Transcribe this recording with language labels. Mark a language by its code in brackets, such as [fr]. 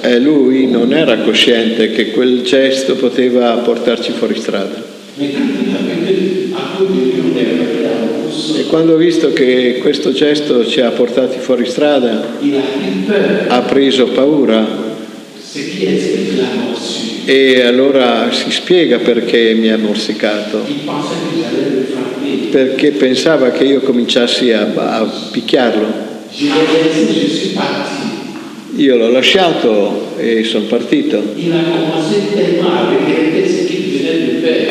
[it] E lui non era cosciente che quel gesto poteva portarci fuori strada. [fr] Mais quand il a vu qu'à cause de lui, on est arrivé à la course, [it] E quando ho visto che questo gesto ci ha portati fuori strada, [fr] il a pris peur, [it] ha preso paura [fr] ce qui explique la morsure. [it] e allora si spiega perché mi ha morsicato. [fr] Il pensait que j'allais le frapper. [it] Perché pensava che io cominciassi a picchiarlo. [fr] Je l'ai laissé, je suis parti. [it] Io l'ho lasciato e sono partito. [fr] Il a commencé tellement à regretter ce qu'il venait de faire.